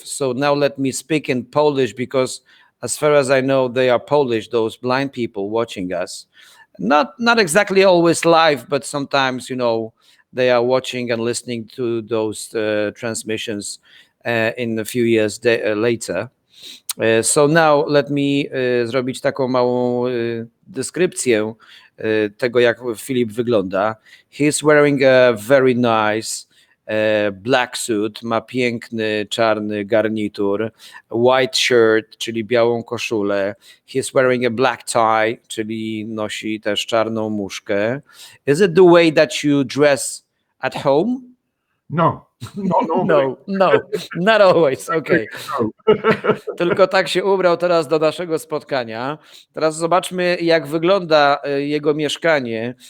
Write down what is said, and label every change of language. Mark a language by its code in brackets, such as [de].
[en] So now let me speak in Polish because as far as I know, they are Polish, those blind people watching us. Not exactly always live, but sometimes, they are watching and listening to those transmissions in a few years later. [pl] So now let me zrobić taką małą deskrypcję tego, jak Filip wygląda. [en] He's wearing a very nice black suit, ma piękny czarny garnitur, white shirt, czyli białą koszulę. [pl] He's wearing a black tie, czyli nosi też czarną muszkę. [en] Is it the way that you dress at home? No, not normally. No, not always, okay. No. [pl] Tylko tak się ubrał teraz do naszego spotkania. Teraz zobaczmy, jak wygląda jego mieszkanie.